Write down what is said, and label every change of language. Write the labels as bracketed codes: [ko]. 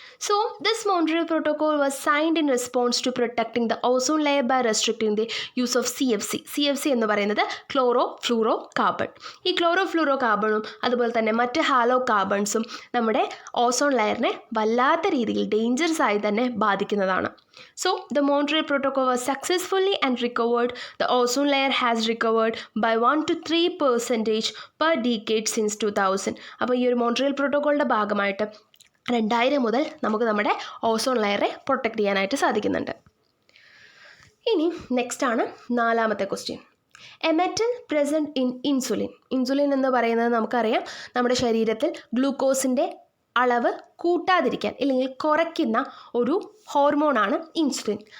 [en] so this Montreal protocol was signed in response to protecting the ozone layer by restricting the use of CFC [ml] എന്ന് പറയുന്നത് [en] Chloro fluoro carbon. [ml] ഈ chloro fluoro കാർബണും അതുപോലെ തന്നെ മറ്റ് hello കാർബൺസും നമ്മുടെ ozone ലെയറിനെ വല്ലാത്ത രീതിയിൽ ഡേഞ്ചറസ് ആയി തന്നെ ബാധിക്കുന്നതാണ്. [en] So the Montreal Protocol was successfully and recovered. The ozone layer has recovered by 1 to 3% per decade since 2000. [ml] അപ്പോൾ ഈ ഒരു മോൺട്രിയൽ പ്രോട്ടോക്കോളിൻ്റെ ഭാഗമായിട്ട് 2000 മുതൽ നമുക്ക് നമ്മുടെ ഓസോൺ ലെയറെ പ്രൊട്ടക്റ്റ് ചെയ്യാനായിട്ട് സാധിക്കുന്നുണ്ട്. ഇനി നെക്സ്റ്റ് ആണ് 4ാമത്തെ question. [en] A metal present in insulin. [ml] Insulin എന്ന് പറയുന്നത് നമുക്കറിയാം നമ്മുടെ ശരീരത്തിൽ ഗ്ലൂക്കോസിൻ്റെ അളവ് കൂട്ടാതിരിക്കാൻ അല്ലെങ്കിൽ കുറയ്ക്കുന്ന ഒരു ഹോർമോണാണ് ഇൻസുലിൻ.